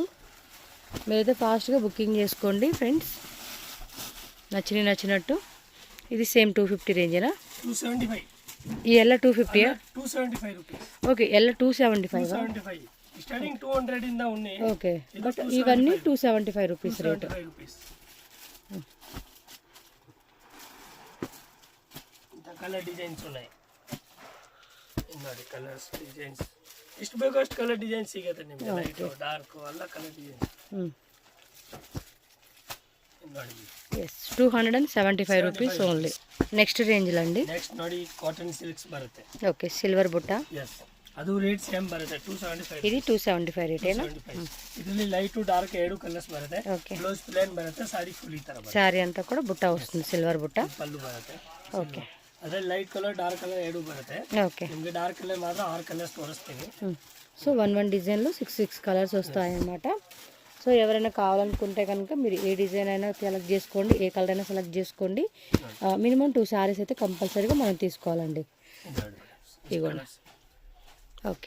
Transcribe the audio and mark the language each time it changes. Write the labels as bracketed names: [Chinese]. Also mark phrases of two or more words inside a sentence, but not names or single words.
[Telugu] మీరైతే ఫాస్ట్గా బుకింగ్ చేసుకోండి ఫ్రెండ్స్, నచ్చినట్టు. ఇది సేమ్ 250 రేంజేనా? 275. ఈ ఎల్ల 250? 275 రూపీస్. ఓకే. ఎల్ల 275. స్టార్టింగ్ 200 ఇంద ఉన్నాయి. ఓకే. బట్ ఇవన్నీ 275 [English] rupees rate. color designs ఉన్నాయి. [Kannada] ನೋಡಿ [English] colors designs [Kannada] ಎಷ್ಟು ಬೇಕೋ ಅಷ್ಟು [English] color designs [Kannada] ಸಿಗುತ್ತೆ ನಿಮಗೆ. [English] light dark [Kannada] ಎಲ್ಲ [English] color designs [Kannada] ನೋಡಿ. [Telugu] yes, 275 [English] rupees only. [Telugu] నెక్స్ట్ రేంజ్లో అండి. [Kannada] నెక్స్ట్ ನೋಡಿ [English] cotton silks [Kannada] బರುತ್ತೆ. [Telugu] ఓకే. సిల్వర్ బుట్ట. [Kannada] yes, ಅದು ರೇಟ್ ಸೇಮ್ ಬರುತ್ತೆ. 275. [Telugu] ఇది 275 ರೇಟೇನಾ? [Kannada] ಇದರಲ್ಲಿ [English] light dark [Kannada] 2 ಕಲರ್ಸ್ ಬರುತ್ತೆ. [Telugu] ఓకే. [English] blouse plain [Kannada] ಬರುತ್ತೆ. [English] saree full [Kannada] ಈ ತರ ಬರುತ್ತೆ. [Telugu] సారీ అంతా కూడా బుట్ట వస్తుంది, సిల్వర్ బుట్ట. [Kannada] ಪಲ್ಲು ಬರುತ್ತೆ. [Telugu] ఓకే. [Kannada] ಅದೇ [English] light color dark color [Kannada] 2 ಬರುತ್ತೆ. [Telugu] ఓకే. [Kannada] ನಿಮಗೆ [English] dark color [Kannada] ಮಾತ್ರ [Telugu] 6 కలర్స్ తోరిస్తాను. సో 1 డిజైన్లో 6 కలర్స్ వస్తాయన్నమాట. సో ఎవరైనా కావాలనుకుంటే కనుక మీరు ఏ డిజైన్ అయినా సెలెక్ట్ చేసుకోండి, ఏ కలర్ అయినా సెలెక్ట్ చేసుకోండి. మినిమం 2 శారీస్ అయితే కంపల్సరీగా మనం తీసుకోవాలండి. ఇదిగోండి. ఓకే.